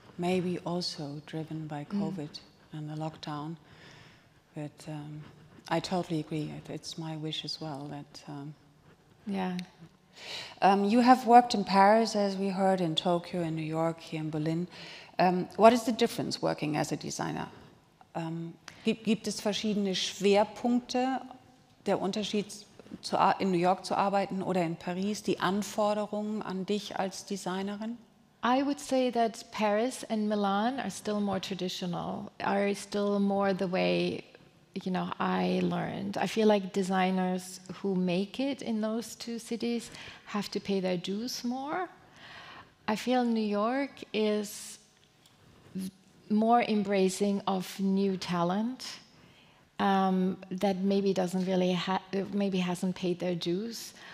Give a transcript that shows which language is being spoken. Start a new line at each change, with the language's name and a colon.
English: Maybe also driven by COVID and the lockdown. But I totally agree. It's my wish as well that. You have worked in Paris, as we heard, in Tokyo, in New York, here in Berlin. What is the difference working as a designer?
German: Gibt es verschiedene Schwerpunkte, der Unterschied in New York zu arbeiten oder in Paris, die Anforderungen an dich als Designerin?
English: I would say that Paris and Milan are still more traditional, are still more the way, you know, I learned. I feel like designers who make it in those two cities have to pay their dues more. I feel New York is more embracing of new talent that maybe doesn't really maybe hasn't paid their dues,